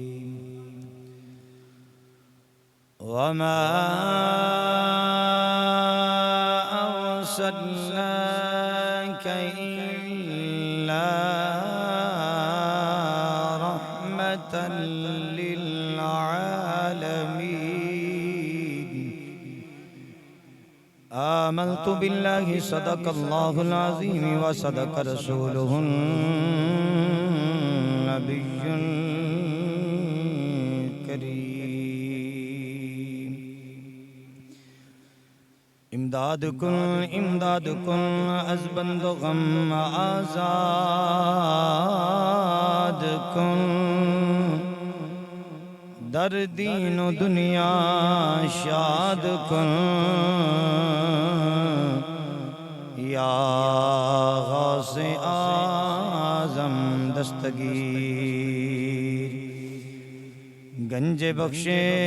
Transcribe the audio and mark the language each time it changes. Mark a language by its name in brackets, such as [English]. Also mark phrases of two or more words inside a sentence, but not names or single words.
[Arabic] وما أرسلناك إلا رحمة للعالمين آمنت بالله صدق الله العظيم وصدق رسوله النبي [Persian] الكريم امدادكم أزبند غم آزادكم در دین و دنیا شاد کن یا غوث اعظم دستگیر گنج بخشے